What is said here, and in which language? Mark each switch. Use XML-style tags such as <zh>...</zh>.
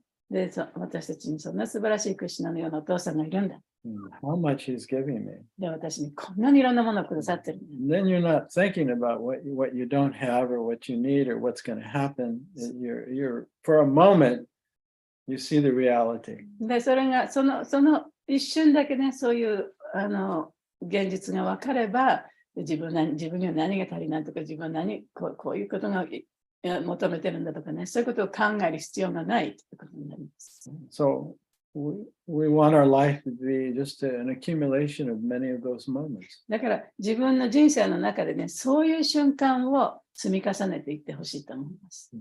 <ja>で、私たちにそんな素晴らしいクリシュナのようなお父さんがいるんだ。</ja> <en>How much he's giving me.</en> <ja>で、私にこんなにいろんなものをくださってる。</ja> <en>Then you're not thinking about what you don't have or what you need or what's going to happen. You're for a moment, you see the reality.</en> <ja>で、それがその一瞬だけね、そういう現実が分かれば、自分には何が足りないとか、自分はこういうことが求めてるんだとかね、そういうことを考える必要がないということになります。</ja> <en>So we want our life to be just an accumulation of many of those moments.</en> <ja>だから自分の人生の中でね、そういう瞬間を積み重ねていってほしいと思います。</ja>